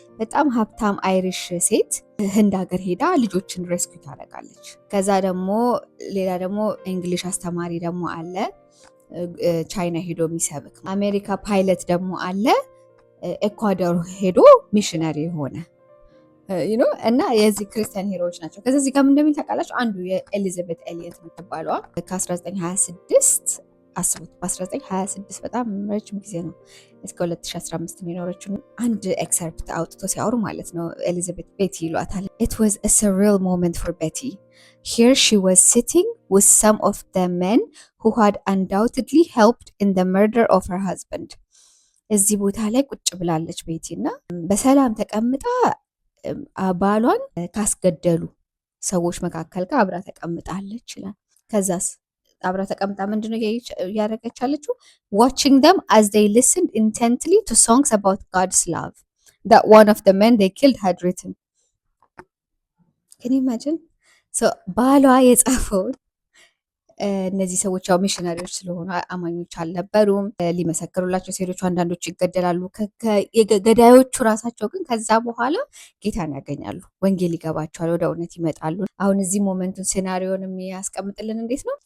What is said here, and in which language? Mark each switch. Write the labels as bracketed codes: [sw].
[am] በጣም ሀብታም አይሪሽ ሴት ህንድ ሀገር ሄዳ ልጆችን ሬስኪው ታደርጋለች። ከዛ ደግሞ ሌላ ደግሞ እንግሊሽ አስተማሪ ደግሞ አለ፣ ቻይና ሄዶ የሚሰብክ አሜሪካ ፓይለት ደግሞ አለ፣ ኤኳዶር ሄዶ ሚሽነሪ የሆነ እና የዚህ ክርስቲያን ሂሮዎች ናቸው። ከዚህ እዚህ ጋር ምን እንደሚል ታውቃላችሁ? አንዱ የኤሊዛቤት ኤሊየት የምትባለዋ ከ1926 አስቡት፣ በ1926 በጣም ረጅም ጊዜ ነው፣ እስከ 2015 የኖረችው አንድ ኤክሰርፕት አውጥቶ ሲያወሩ ማለት ነው። ኤሊዛቤት ቤቲ ይሏታል። [en] It was a surreal moment for Betty. Here she was sitting with some of the men who had undoubtedly helped in the murder of her husband. [am] እዚህ ቦታ ላይ ቁጭ ብላለች ቤቲ እና በሰላም ተቀምጣ ባሏን ካስገደሉ ሰዎች መካከል ጋር አብራ ተቀምጣለች ይላል። ከዛስ አብራ ተቀምጣ ምንድነው እያደረገች ያለችው? [en] watching them as they listened intently to songs about God's love that one of the men they killed had written. can you imagine? [am] so ባሏ የጻፈውን እነዚህ ሰዎች ያው ሚሽነሪዎች ስለሆኑ አማኞች አልነበሩም፣ ሊመሰክሩላቸው ሴቶቹ አንዳንዶቹ ይገደላሉ። ገዳዮቹ ራሳቸው ግን ከዛ በኋላ ጌታን ያገኛሉ፣ ወንጌል ይገባቸዋል፣ ወደ እውነት ይመጣሉ። አሁን እዚህ ሞመንቱን ሴናሪዮን የሚያስቀምጥልን እንዴት ነው?